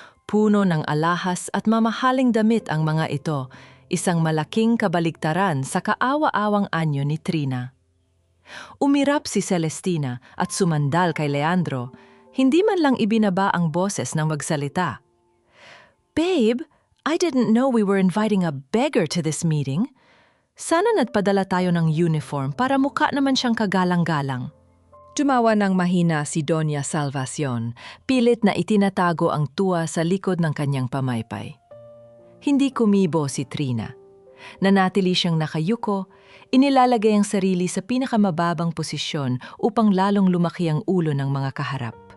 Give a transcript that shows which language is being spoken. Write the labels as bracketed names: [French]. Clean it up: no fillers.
[Filipino] Puno ng alahas at mamahaling damit ang mga ito, isang malaking kabaligtaran sa kaawa-awang anyo ni Trina. Umirap si Celestina at sumandal kay Leandro, hindi man lang ibinaba ang boses ng magsalita. [English] "Babe, I didn't know we were inviting a beggar to this meeting. [Filipino] Sana nagpadala tayo ng uniform para mukha naman siyang kagalang-galang." Tumawa ng mahina si Doña Salvacion, pilit na itinatago ang tuwa sa likod ng kanyang pamaypay. Hindi kumibo si Trina. Nanatili siyang nakayuko, inilalagay ang sarili sa pinakamababang posisyon upang lalong lumaki ang ulo ng mga kaharap.